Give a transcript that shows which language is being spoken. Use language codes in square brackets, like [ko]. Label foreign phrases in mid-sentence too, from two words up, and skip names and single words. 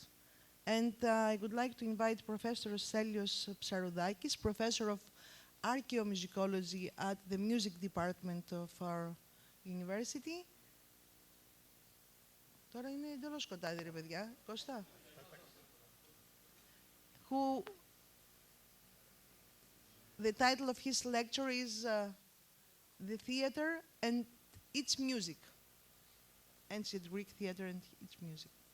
[en] And I would like to invite Professor Stelios Psaroudakis, Professor of Archeomusicology at the Music Department of our university. [el] Τώρα είναι εντελώς σκοτάδι, ρε παιδιά. Κώστα. [en] Who, the title of his lecture is The Theatre and Its Music. Ancient Greek Theatre and Its Music.